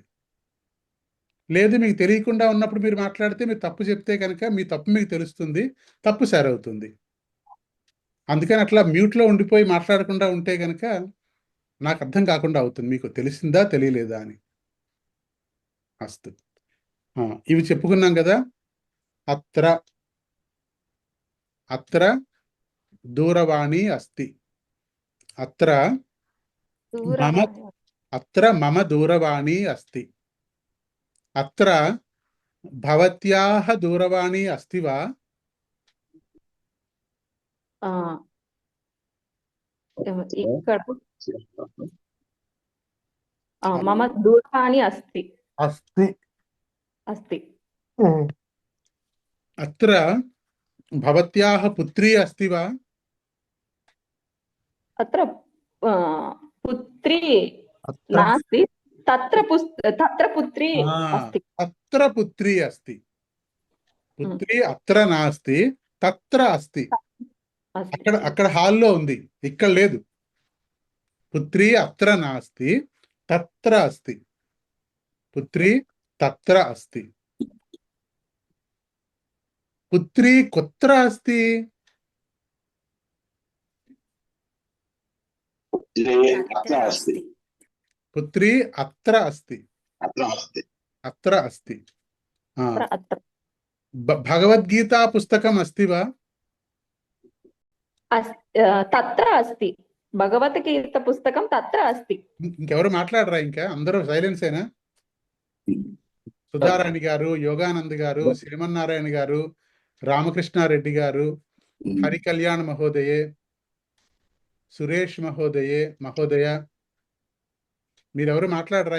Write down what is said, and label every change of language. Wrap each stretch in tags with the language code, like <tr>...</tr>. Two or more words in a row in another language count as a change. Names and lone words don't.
<te>లేదు మీకు తెలియకుండా ఉన్నప్పుడు మీరు మాట్లాడితే మీరు తప్పు చెప్తే కనుక మీ తప్పు మీకు తెలుస్తుంది, తప్పు సరవుతుంది. అందుకని అట్లా మ్యూట్లో ఉండిపోయి మాట్లాడకుండా ఉంటే కనుక నాకు అర్థం కాకుండా అవుతుంది మీకు తెలిసిందా తెలియలేదా అని. అస్తు. ఇవి చెప్పుకున్నాం కదా.</te> <sa>అత్ర అత్ర దూరవాణి అస్తి. అత్ర మమ దూరవాణి అస్తి. అత్ర భవత్యాః దూరవాణి అస్తి వా? ఇక్కడ మమ దూరవాణి అస్తి. అస్తి. అస్తి. అత్ర భవత్యాః పుత్రీ అస్తి వా? అత్ర పుత్రీ నాస్తి. తత్ర పుత్రీ అస్తి. తత్ర పుత్రీ అస్తి. పుత్రీ అత్ర నాస్తి, తత్ర అస్తి.</sa> <te>అక్కడ హాల్లో ఉంది, ఇక్కడ లేదు.</te> <sa>పుత్రీ అత్ర నాస్తి, తత్ర అస్తి. పుత్రీ తత్ర అస్తి. పుత్రీ కుత్ర అస్తి? పుత్రీ అత్ర అస్తి. అత్ర అస్తి. భగవద్గీతా పుస్తకం అస్తి వా? తత్ర అస్తి. భగవద్గీత పుస్తకం తత్ర అస్తి.</sa> <te>ఇంకెవరు మాట్లాడరా? ఇంకా అందరూ సైలెన్స్ ఏనా? సుధారాణి గారు, యోగానంద్ గారు, శ్రీమన్నారాయణ గారు, రామకృష్ణారెడ్డి గారు, హరికళ్యాణ్ మహోదయే, సురేష్ మహోదయ మీరెవరు మాట్లాడరా?</te>